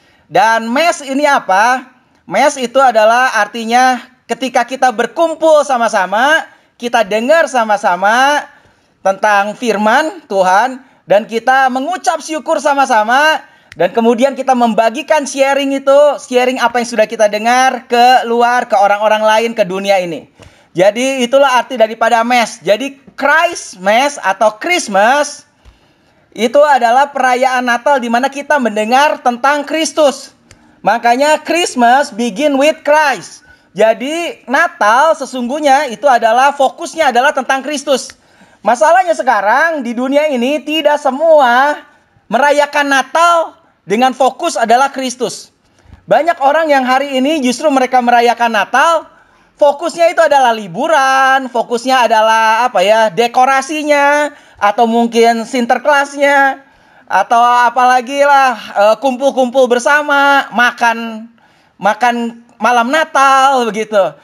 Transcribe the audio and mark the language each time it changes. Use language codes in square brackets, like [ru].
[id] Dan Mass ini apa? Mass itu adalah artinya ketika kita berkumpul sama-sama, kita dengar sama-sama tentang firman Tuhan, dan kita mengucap syukur sama-sama, dan kemudian kita membagikan sharing apa yang sudah kita dengar ke luar, ke orang-orang lain, ke dunia ini. Jadi itulah arti daripada Mass. Jadi Christ Mass atau Christmas itu adalah perayaan Natal di mana kita mendengar tentang Kristus. Makanya [en] Christmas begin with Christ. [id] Jadi Natal sesungguhnya itu adalah fokusnya adalah tentang Kristus. Masalahnya sekarang di dunia ini tidak semua merayakan Natal dengan fokus adalah Kristus. Banyak orang yang hari ini justru mereka merayakan Natal, fokusnya itu adalah liburan, fokusnya adalah dekorasinya, atau mungkin sinterklasnya, atau apalagi lah kumpul-kumpul bersama, makan malam Natal begitu.